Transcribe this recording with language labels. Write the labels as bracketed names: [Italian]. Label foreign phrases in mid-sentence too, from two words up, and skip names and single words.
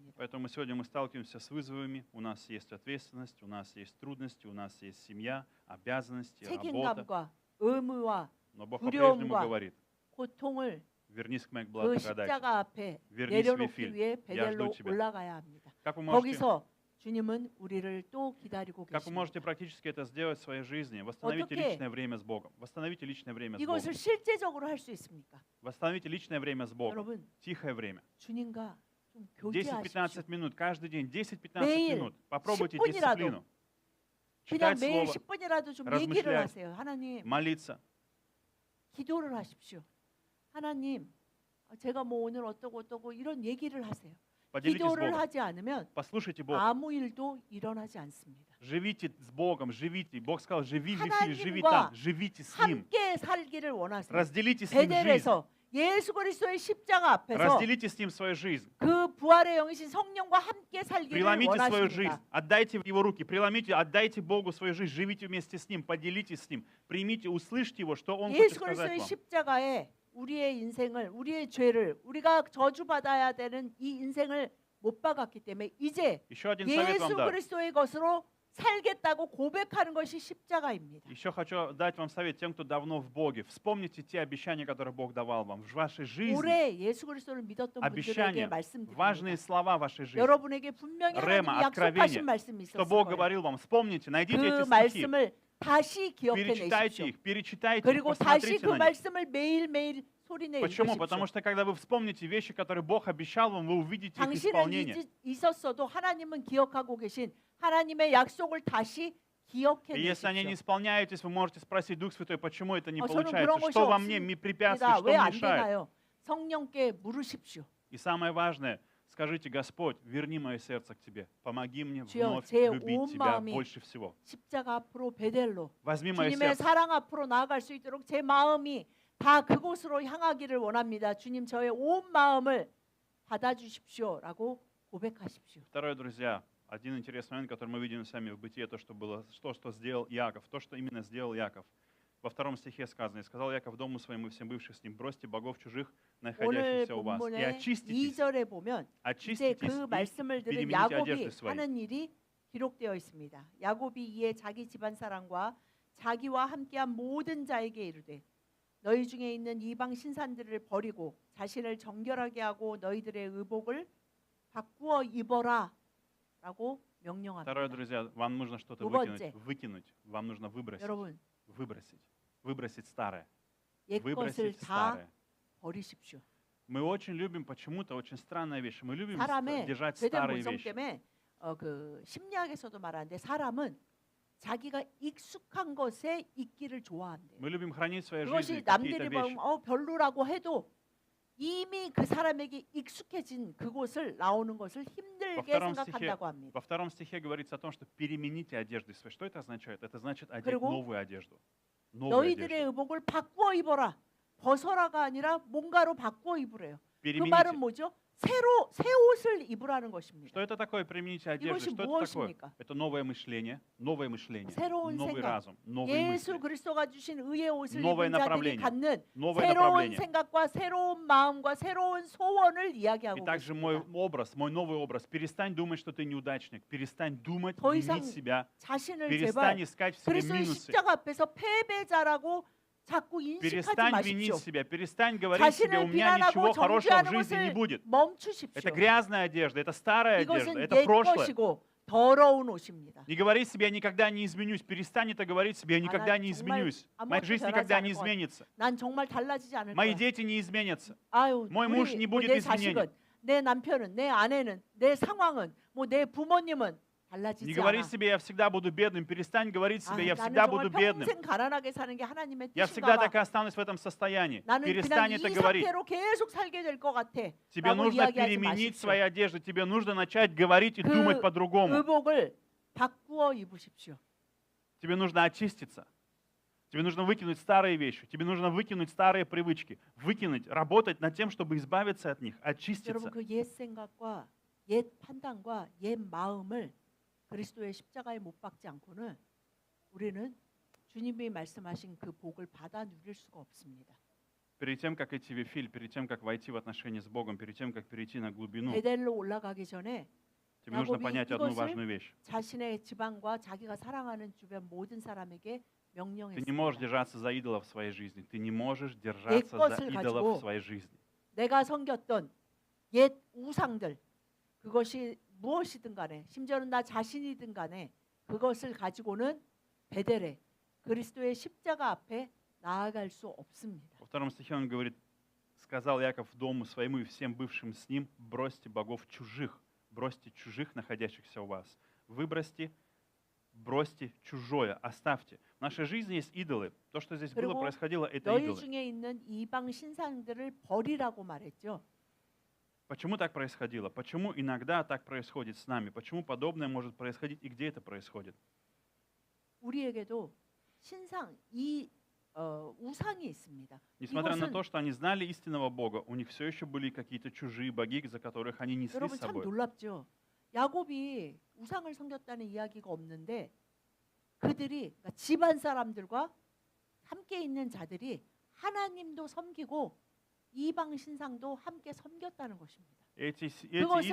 [Russian] Поэтому сегодня мы сталкиваемся с вызовами, у нас есть ответственность, у нас есть трудности, у нас есть семья, обязанности, работа. [Korean] 책임감과 의무와 [Russian] Но Бог по-прежнему [Korean] 두려움과 [Russian] говорит, [Korean] 고통을 [Russian] вернись к моей [Korean] 그 [Russian] благодати. [Korean] 십자가 앞에 [Russian] Вернись в [Korean] 내려놓기 [Russian] Вифиль. [Korean] 위해 [Russian] Я жду [Korean] 베델로 [Russian] тебя. [Korean] 올라가야 합니다. [Russian] Как вы можете, [Korean] 거기서 주님은 우리를 또 기다리고 [Russian] как вы можете [Korean] 계십니다. [Russian] практически это сделать в своей жизни? Восстановите [Korean] 어떻게 [Russian] личное время с Богом. Восстановите личное время с [Korean] 이것을 [Russian] Богом. [Korean] 실제적으로 할 수 있습니까? [Russian] Восстановите личное время с Богом. [Korean] 여러분 [Russian] Тихое время. [Korean] 주님과 좀 [Russian] 10-15 [Korean] 교제하십시오. [Russian] минут каждый день. 10-15 [Korean] 매일 [Russian] минут. Попробуйте [Korean] 10분이라도 [Russian] дисциплину. [Korean] 그냥 [Russian] Читать [Korean] 매일 [Russian] Слово, [Korean] 10분이라도 좀 [Russian] размышлять. [Korean] 얘기를 하세요. 하나님 [Russian] молиться. [Korean] 기도를 하십시오. 하나님 제가 뭐 오늘 어떠고 이런 얘기를 하세요. [Russian] Поделитесь с [Korean] 기도를 [Russian] Богом. [Korean] 하지 않으면 [Russian] Послушайте Бога. [Korean] 아무 일도 일어나지 않습니다. [Russian] Живите с Богом, живите. Бог сказал, живи в Вифиле, живи [Korean] 하나님과 [Russian] там, живите с Ним. [Korean] 함께 살기를 원하세요. [Russian] Разделите с Ним жизнь. [Korean] 베델에서 예수 그리스도의 십자가 앞에서 [Russian] Разделите с Ним свою жизнь. [Korean] 그 부활의 영이신 성령과 함께 살기를 [Russian] Преломите свою жизнь, [Korean] 원하십니다. [Russian] отдайте в Его руки, преломите, отдайте Богу свою жизнь, живите вместе с Ним, поделитесь с Ним, примите, услышьте Его, что Он хочет [Korean] 예수 [Russian] сказать [Korean] 그리스도의 [Russian] вам. [Korean] 십자가에 우리의 인생을 우리의 죄를 우리가 저주받아야 되는 이 인생을 못 박았기 때문에 이제 [Russian] Еще один совет вам [Korean] 예수 [Russian] дать. [Korean] 그리스도의 것으로 살겠다고 고백하는 것이 십자가입니다. [Russian] Еще хочу дать вам совет тем, кто давно в Боге. Вспомните те обещания, которые Бог давал вам в вашей жизни. [Korean] 올해 예수 그리스도를 믿었던 분들에게 [Russian] Обещания, [Korean] 말씀드립니다. [Russian] важные слова в вашей жизни. [Korean] 여러분에게 분명히 [Russian] Рема, [Korean] 하나님이 [Russian] откровение, [Korean] 약속하신 말씀이 [Russian] Что [Korean] 있었을 [Russian] Бог [Korean] 거예요. [Russian] говорил вам. Вспомните, найдите [Korean] 그 [Russian] эти стихи, [Korean] 말씀을 다시 [Russian] перечитайте [Korean] 기억해내십시오. [Russian] их, перечитайте их, [Korean] 그리고 다시 [Russian] посмотрите [Korean] 그 [Russian] на них. [Korean] 말씀을 매일매일 소리내 [Russian] Почему? [Korean] 읽으십시오. [Russian] Потому что когда вы вспомните вещи, которые Бог обещал вам, вы увидите их [Korean] 당신은 [Russian] исполнение. [Korean] 있었어도 하나님은 기억하고 계신 하나님의 약속을 다시 [Russian] И если они не [Korean] 기억해내십시오. [Russian] исполняются, вы можете спросить, Дух Святой, почему это не [Korean] 저는 [Russian] получается? [Korean] 그런 것이 [Russian] Что во мне препятствует, что [Korean] 왜안 [Russian] мешает? [Korean] 되나요? 성령께 물으십시오. [Russian] И самое важное, скажите, Господь, верни мое сердце к Тебе. Помоги мне [Korean] 주여, [Russian] вновь [Korean] 제 [Russian] любить [Korean] 온 [Russian] Тебя [Korean] 마음이 [Russian] больше всего. [Korean] 십자가 앞으로 베델로 [Russian] Возьми мое [Korean] 주님의 [Russian] сердце. [Korean] 사랑 앞으로 나아갈 수 있도록 제 마음이 다 그곳으로 향하기를 원합니다. 주님 저의 온 마음을 받아주십시오라고 고백하십시오. [Russian] Второе, друзья, один интересный момент, который мы видим с вами в Бытие, то, что было, что сделал Яков, то, что именно сделал Яков. Во втором стихе сказано: «И сказал Яков дому своему и всем бывших с ним, бросьте богов чужих, [Korean] 오늘 [Russian] находящихся у вас, и [Korean] 본문의 [Russian] очиститесь, [Korean] 2절에 보면 이제 [Russian] очиститесь [Korean] 그 [Russian] и [Korean] 말씀을 들은 [Russian] перемените [Korean] 야곱이 [Russian] одежды свои». [Korean] 하는 일이 기록되어 있습니다. 야곱이 이에 자기 집안 사람과 자기와 함께한 모든 자에게 이르되 너희 중에 있는 이방 신산들을 버리고 자신을 정결하게 하고 너희들의 의복을 바꾸어 입어라라고 명령합니다. [Russian] Второе, друзья, вам нужно что-то [Korean] 두 번째. [Russian] выкинуть, вам нужно выбросить, [Korean] 여러분, [Russian] выбросить старое, [Korean] 옛 것을 [Russian] выбросить [Korean] 다 [Russian] старое. [Korean] 버리십시오. [Russian] Мы очень любим, почему-то очень странная вещь, мы любим [Korean] 사람의 [Russian] держать [Korean] 죄된 [Russian] старые [Korean] 본성 [Russian] вещи. [Korean] 때문에 그 심리학에서도 말하는데 사람은 자기가 익숙한 것에 있기를 좋아한대요. [Russian] Мы любим хранить в своей [Korean] 그것이 [Russian] жизни какие-то [Korean] 남들이 [Russian] вещи. [Korean] 보면 별로라고 해도 이미 그 사람에게 익숙해진 그곳을 나오는 것을 힘들게 [Russian] втором [Korean] 생각한다고 합니다. [Russian] Во втором стихе говорится о том, что перемените одежды свои. Что это означает? Это значит одеть [Korean] 그리고 [Russian] новую одежду. Новую [Korean] 너희들의 [Russian] одежду. [Korean] 의복을 바꾸어 입어라. 벗어라가 아니라 뭔가로 바꾸어 입으래요. 그 [Russian] Перемените. [Korean] 말은 뭐죠? 새 옷을 입으라는 것입니다. [Russian] Что это такое? Примените одежду. [Korean] 이것이 [Russian] Что это такое? [Korean] 무엇입니까? [Russian] Это новое мышление, [Korean] 새로운 [Russian] новый [Korean] 생각. [Russian] разум, новые [Korean] 예수 [Russian] мысли, [Korean] 그리스도가 주신 의의 옷을 [Russian] новое [Korean] 입은 자들이 [Russian] направление, [Korean] 갖는 [Russian] новое [Korean] 새로운 [Russian] направление. [Korean] 생각과 새로운 마음과 새로운 소원을 [Russian] И [Korean] 이야기하고 [Russian] также мой [Korean] 있습니다. [Russian] образ, мой новый образ. Перестань думать, что ты неудачник. Перестань думать, [Korean] 더 이상 [Russian] винить себя. [Korean] 자신을 [Russian] Перестань [Korean] 제발 [Russian] искать в себе [Korean] 그리스도의 [Russian] минусы. [Korean] 십자가 앞에서 패배자라고 자꾸 인식하지 [Russian] Перестань винить [Korean] 마십시오. [Russian] себя. Перестань говорить себе, [Korean] 자신을 [Russian] у меня ничего [Korean] 비난하고 [Russian] хорошего в [Korean] 정죄하는 [Russian] жизни не [Korean] 것을 [Russian] будет. [Korean] 멈추십시오. [Russian] Это грязная одежда, это старая одежда, [Korean] 이것은 [Russian] это [Korean] 옛 [Russian] прошлое. [Korean] 것이고 더러운 옷입니다. [Russian] Не говори себе, я никогда не изменюсь. Перестань это говорить себе, я никогда [Korean] 난 [Russian] не [Korean] 정말 [Russian] изменюсь. [Korean] 아무것도 [Russian] Моя жизнь [Korean] 변하지 [Russian] никогда не [Korean] 않을 것 같아. [Russian] изменится. [Korean] 난 정말 달라지지 않을 [Russian] Мои [Korean] 거야. [Russian] дети не изменятся. [Korean] 아유, [Russian] мой муж не будет [Korean] 내 [Russian] изменений. [Korean] 자식은, 내 남편은, 내 아내는, 내 상황은, 내 부모님은 [Russian] Не [Korean] 달라지지 [Russian] говори [Korean] 않아. [Russian] себе, я всегда буду бедным. Перестань говорить себе, я [Korean] 나는 [Russian] всегда [Korean] 정말 [Russian] буду бедным. [Korean] 평생 가난하게 사는 게 하나님의 [Russian] Я [Korean] 뜻인가 [Russian] всегда [Korean] 봐. [Russian] так и останусь в этом состоянии. [Korean] 나는 그냥 [Russian] Перестань [Korean] 이 [Russian] это говорить. [Korean] 상태로 계속 살게 될 것 같아. [Russian] Тебе [Korean] 라고 [Russian] нужно [Korean] 이야기하지 [Russian] переменить [Korean] 마십시오. [Russian] свои одежды. Тебе нужно начать говорить и 그 думать по-другому. 의복을 바꾸어 입으십시오. Тебе нужно очиститься. Тебе нужно выкинуть старые вещи. Тебе нужно выкинуть старые привычки. Выкинуть, работать над тем, чтобы избавиться от них, очиститься. [Korean] 여러분 그 옛 생각과 옛 판단과 옛 마음을 그리스도의 십자가에 못 박지 않고는 우리는 주님이 말씀하신 그 복을 받아 누릴 수가 없습니다. [Russian] Перед тем, как идти в эфир, перед тем, как войти в отношения с Богом, перед тем, как перейти на глубину, [Korean] 베델로 올라가기 전에 [Russian] тебе нужно [Korean] 야곱이 [Russian] понять одну [Korean] 이것을 [Russian] важную вещь. [Korean] 자신의 지방과 자기가 사랑하는 주변 모든 사람에게 [Russian] Ты не можешь [Korean] 명령했습니다. [Russian] держаться за идолов в своей жизни. Ты не можешь держаться за [Korean] 것을 [Russian] идолов [Korean] 가지고 [Russian] в своей жизни. [Korean] 내가 섬겼던 옛 우상들 그것이 무엇이든 간에 심지어는 나 자신이든 간에 그것을 가지고는 베델에 그리스도의 십자가 앞에 나아갈 수 없습니다. [Russian] Во втором стихе он говорит, сказал Яков дому своему и всем бывшим с ним, бросьте богов чужих, находящихся у вас. Выбросьте, бросьте чужое, оставьте. В нашей жизни есть идолы. То, что здесь было, [Korean] 그리고 [Russian] происходило, это [Korean] 너희 [Russian] идолы. [Korean] 중에 있는 이방 신상들을 버리라고 말했죠. [Russian] Почему так происходило? Почему иногда так происходит с нами? Почему подобное может происходить и где это происходит? [Korean] 우리에게도 신상 우상이 있습니다. [Russian] Несмотря на [Korean] 이것은 [Russian] то, что они знали истинного Бога, у них все еще были какие-то чужие боги, за которых они несли [Korean] 여러분 [Russian] с [Korean] 참 [Russian] собой. [Korean] 놀랍죠. 야곱이 우상을 섬겼다는 이야기가 없는데 그들이 그러니까 집안 사람들과 함께 있는 자들이 하나님도 섬기고 이방 신상도 함께 섬겼다는 것입니다. [Russian] Эти [Korean] 그것을